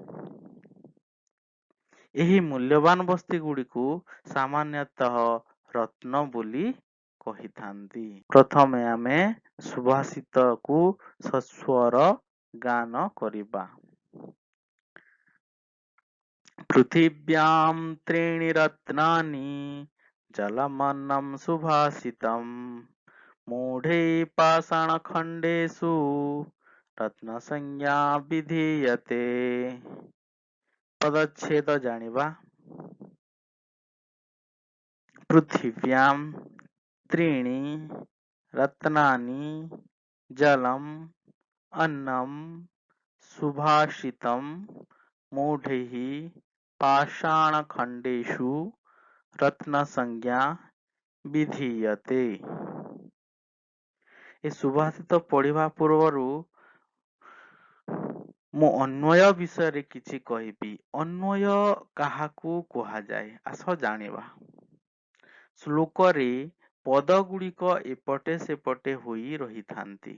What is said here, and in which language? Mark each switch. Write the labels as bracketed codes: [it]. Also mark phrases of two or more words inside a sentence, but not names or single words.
[or] ଏହି ମୂଲ୍ୟବାନ ବସ୍ତୁ ଗୁଡ଼ିକୁ ସାମାନ୍ୟତଃ ରତ୍ନ ବୋଲି କହିଥାନ୍ତି। ପ୍ରଥମେ ଆମେ ସୁଭାଷିତକୁ ସସ୍ୱର ଗାନ କରିବା। [sa] ପୃଥିବ୍ୟାଂ ତ୍ରୀଣି ରତ୍ନାନି ଜଲମନ୍ନଂ ସୁଭାଷିତମ୍ मूढैः पाषाणखण्डेषु रत्नसंज्ञा विधीयते। [or] ପଦଚ୍ଛେଦ ଜାଣିବା। [sa] पृथिव्यां त्रीणि रत्नानि जलम् अन्नं सुभाषितं मूढैः पाषाणखण्डेषु रत्नसंज्ञा विधीयते। [or] ଏ ସୁଭାଷିତ ପଢ଼ିବା ପୂର୍ବରୁ ମୁଁ ଅନ୍ୱୟ ବିଷୟରେ କିଛି କହିବି। ଅନ୍ୱୟ କାହାକୁ କୁହାଯାଏ? ଆସ ଜାଣିବା। ଶ୍ଲୋକରେ ପଦ ଗୁଡ଼ିକ ଏପଟେ ସେପଟେ ହୋଇ ରହିଥାନ୍ତି।